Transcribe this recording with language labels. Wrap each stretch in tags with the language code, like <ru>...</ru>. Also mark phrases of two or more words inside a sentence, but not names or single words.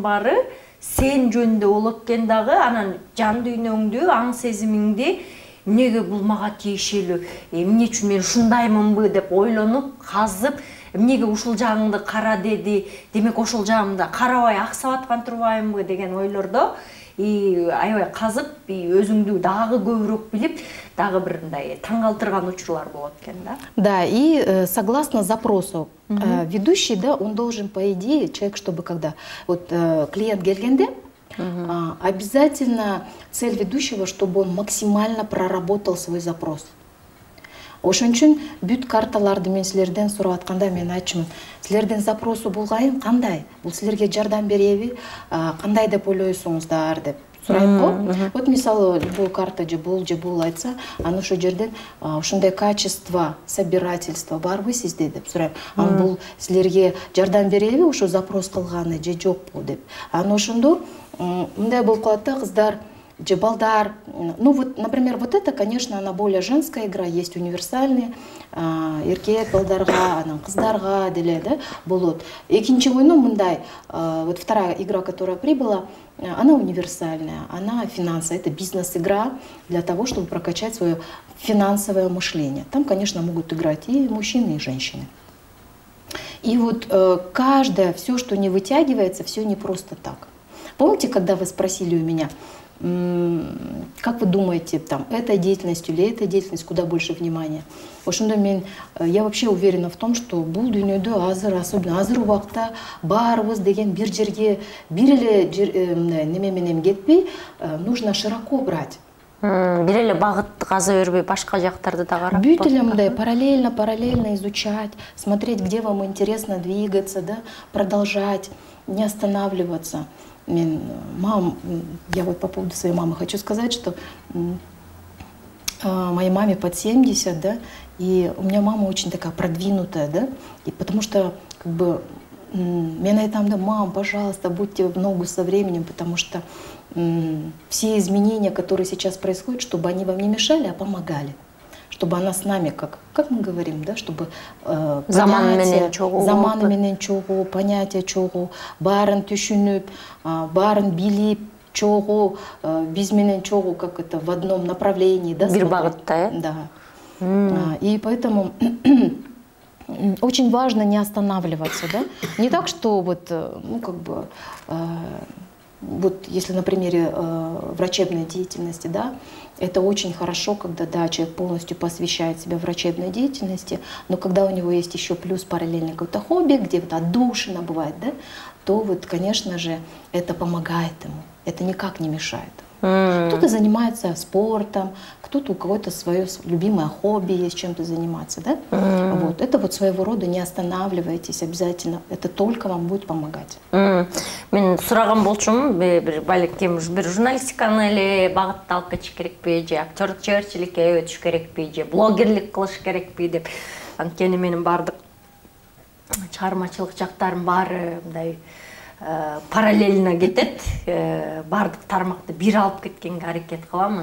<ky>баары сен жөнүндө болот экен дагы, анан жан дүйнөңдү, аң сезимиңди эмнеге бул мага тиешелүү, эмне үчүн мен ушундаймынбы деп ойлонуп, казып, эмнеге ушул жагыңды кара деди, демек ошол жагымда карабай аксап аткан турбаймынбы деген ойлордо аябай казып, өзүңдү дагы көбүрөөк билип, дагы бир мындай таң калтырган учурлар болот экен да.</ky> <ru>Да, и согласно запросу ведущий, да, он должен, по идее, человек, чтобы когда вот клиент келгенде, обязательно цель ведущего, чтобы он максимально проработал свой запрос.</ru> <ky>Ошон үчүн бүт карталарды мен силерден сурап атканда мен айтчумун, силердин запросу булгайын кандай? Бул силерге жардам береби? Кандай деп ойлойсуңуздар деп сурайм го. Вот мисалы любой карта же бул айтса, аны ошол жерден ушундай</ky> <ru>качество собирательства</ru> <ky>барбы сизде деп сурайм. Аны бул силерге жардам береби ошо запрос кылганы же жокпу деп. Аны ошондо мындай болуп калат да, кыздар же балдар.</ky> <ru>Ну вот, например, вот это, конечно, она более женская игра, есть универсальные,</ru> <ky>эркек балдарга, анан кыздарга деле, да, болот. Экинчи ойну мындай,</ky> <ru>вот вторая игра, которая прибыла, она универсальная, она финансовая, это бизнес-игра для того, чтобы прокачать свое финансовое мышление. Там, конечно, могут играть и мужчины, и женщины. И вот каждое, все, что не вытягивается, все не просто так. Помните, когда вы спросили у меня, как вы думаете, там, эта деятельность или эта деятельность, куда больше внимания? Я вообще уверена в том, что</ru> <ky>бул дүйнөдө азыр, особенно азыр убакта баарыбыз деген бир жерге бир эле неме менен кетпей,</ky> <ru>нужно широко брать.</ru> <ky>Бир эле багыт каза бербей, башка жактарды да карап. Бүт эле мындай</ky> <ru>параллельно изучать, смотреть, где вам интересно двигаться, да, продолжать, не останавливаться. Я вот по поводу своей мамы хочу сказать, что моей маме под 70, да, и у меня мама очень такая продвинутая, да, и потому что, как бы, мне там, да, мам, пожалуйста, будьте в ногу со временем, потому что все изменения, которые сейчас происходят, чтобы они вам не мешали, а помогали. Чтобы она с нами, как мы говорим, да, чтобы</ru> <ky>заманы менен чогуу, понятие чогуу, баарын түшүнүп, баарын билип, чогуу, биз менен чогуу,</ky> <ru>как это, в одном направлении, да,</ru> <ky>бир багытта, да.</ky> <ru>И поэтому очень важно не останавливаться, да, не так, что вот, ну, как бы, вот если на примере врачебной деятельности, да, это очень хорошо, когда, да, человек полностью посвящает себя врачебной деятельности, но когда у него есть еще плюс параллельно какое-то хобби, где вот отдушина бывает, да, то вот, конечно же, это помогает ему, это никак не мешает. Кто-то занимается спортом, кто-то у кого-то свое любимое хобби есть, чем-то заниматься, да? Вот. Это вот своего рода, не останавливайтесь обязательно, это только вам будет помогать.</ru> <ky>Мен сураган болчумун, балким бир журналистиканы эле багытталып кетиш керекпи, же актерлук чеберчиликке өтүш керекпи, же блогерлик кылыш керекпи деп. Анткени менин баардык чыгармачылык жактарым баары мындай параллельно кетет, бардык тармакты бир алып кеткенге аракет кылам.</ky>